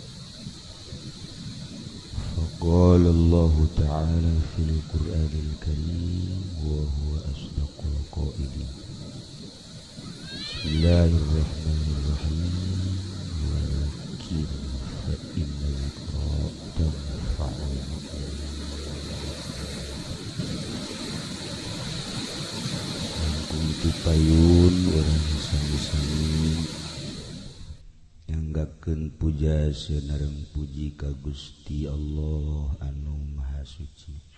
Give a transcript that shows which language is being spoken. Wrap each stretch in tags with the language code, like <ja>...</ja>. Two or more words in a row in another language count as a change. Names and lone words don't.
<ar>فقال الله تعالى في القرآن الكريم وهو أصدق القائلين. بسم الله الرحمن الرحيم. ولكن فإن الذكرى تنفع المؤمنين.</ar> <su>Itu payun orang sami-sami nyanggakeun puja seunareng puji ka Gusti Allah anu Maha Suci.</su>